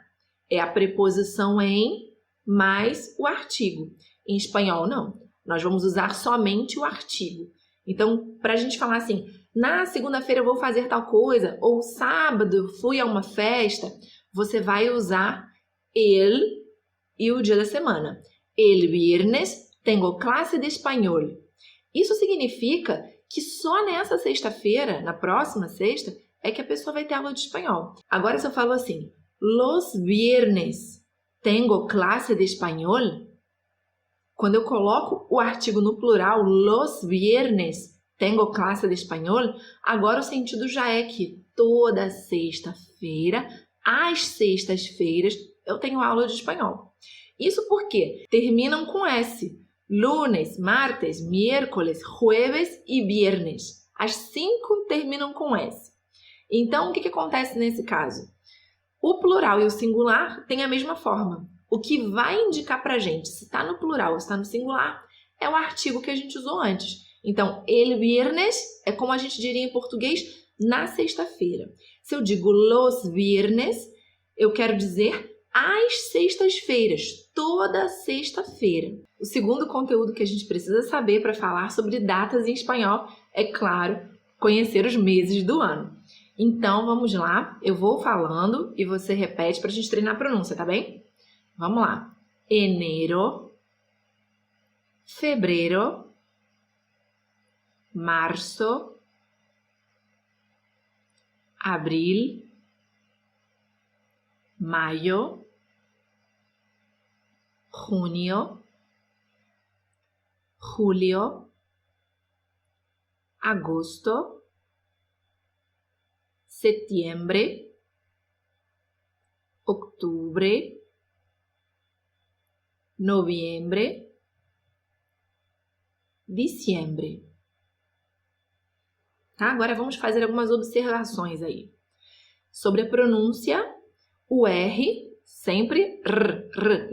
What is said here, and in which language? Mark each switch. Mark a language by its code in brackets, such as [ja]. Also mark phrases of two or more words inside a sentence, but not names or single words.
[pt] É a preposição em mais o artigo. Em espanhol, não. Nós vamos usar somente o artigo. Então, para a gente falar assim, na segunda-feira eu vou fazer tal coisa, ou sábado fui a uma festa, você vai usar el e o dia da semana. [es] El viernes tengo clase de espanhol. [pt] Isso significa que só nessa sexta-feira, na próxima sexta, é que a pessoa vai ter aula de espanhol. Agora, se eu falo assim, [es] los viernes tengo clase de espanhol, [pt] quando eu coloco o artigo no plural, [es] los viernes tengo clase de espanhol, [pt] agora o sentido já é que toda sexta-feira, às sextas-feiras, eu tenho aula de espanhol. Isso porque terminam com S. [es] Lunes, martes, miércoles, jueves e viernes. [pt] As 5 terminam com S. Então, o que acontece nesse caso? O plural e o singular têm a mesma forma. O que vai indicar para a gente se está no plural ou se está no singular é o artigo que a gente usou antes. Então, [es] el viernes [pt] é como a gente diria em português na sexta-feira. Se eu digo [es] los viernes, [pt] eu quero dizer às sextas-feiras, toda sexta-feira. O segundo conteúdo que a gente precisa saber para falar sobre datas em espanhol é, claro, conhecer os meses do ano. Então, vamos lá, eu vou falando e você repete para a gente treinar a pronúncia, tá bem? Vamos lá. [es] Enero, febrero, março, abril, mayo, junio, julio, agosto, [pt] setembro, outubro, novembro, diciembre. Tá? Agora vamos fazer algumas observações aí. Sobre a pronúncia, o R sempre r.